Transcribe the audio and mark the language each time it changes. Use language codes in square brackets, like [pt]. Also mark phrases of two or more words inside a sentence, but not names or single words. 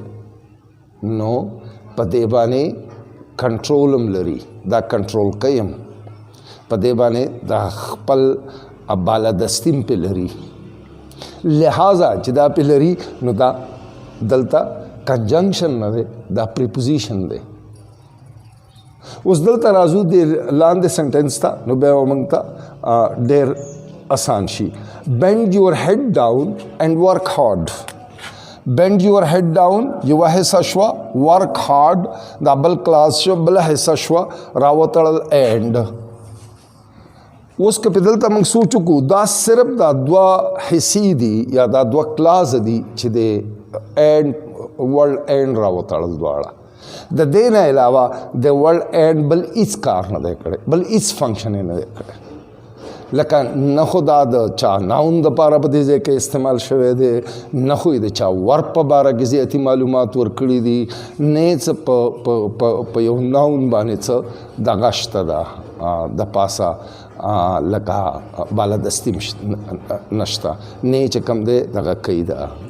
[ps] نو په دې باندې کنټرول هم لري دا کنټرول کوي هم په دې باندې دا خپل بالادستي هم پې لري لہذا چې دا پې لري نو دا دلته کنجنکشن نه دی دا پریپوزیشن دی اوس دلته راځو د لاندې سنټنس ته نو بیا به موږ ته ډېر اسان شي [en] bend your head down and work hard bend your head down [ps] یوه حصه شوه [en] work hard [ps] دا بل کلاس شو بله حصه شوه راوتړل and اوس که په دلته موږ سوچ وکړو دا صرف دا دوه حصې دي یا دا دوه کلاس دي چې د and ورلډ and راوتړل دواړه د دې نه علاوه د [en] word and [ps] بل هیڅ کار نه دی کړی بل هیڅ فنکشن یې نه دی کړی لکه نه خو دا د چا ناون دپاره په دې ځای کې استعمال شوی دی نه خو یې د چا ورب په باره کې زیاتي معلومات ورکړي دي نه یې څه په یو ناون باندې څه دغه شته ده د پاسه لکه بالادستي نشته نه یې چې کوم دی دغه کوي ده